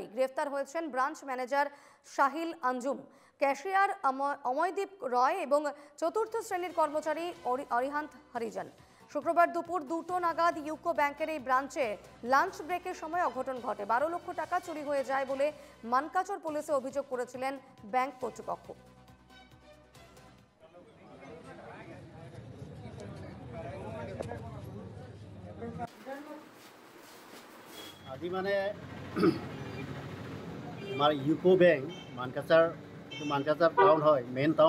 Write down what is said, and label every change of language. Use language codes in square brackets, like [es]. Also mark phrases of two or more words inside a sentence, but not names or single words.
[bn] গ্রেফতার হয়েছেন [en] branch manager [bn] সাহিল আঞ্জুম, ক্যাশিয়ার অময়দীপ রয় এবং চতুর্থ শ্রেণীর কর্মচারী অরিহান্ত হরিজন। শুক্রবার দুপুর 2টো নাগাদ ইউকো ব্যাংকের এই ব্রাঞ্চে [en] lunch break [bn] সময় অঘটন ঘটে। 12 লক্ষ টাকা চুরি হয়ে যায় বলে মানকাচর পুলিশে অভিযোগ করেছিলেন ব্যাংক কর্তৃপক্ষ। [as] আজি মানে আমাৰ ইউকো বেংক মানকাচাৰ টাউন হয়, [en] main town.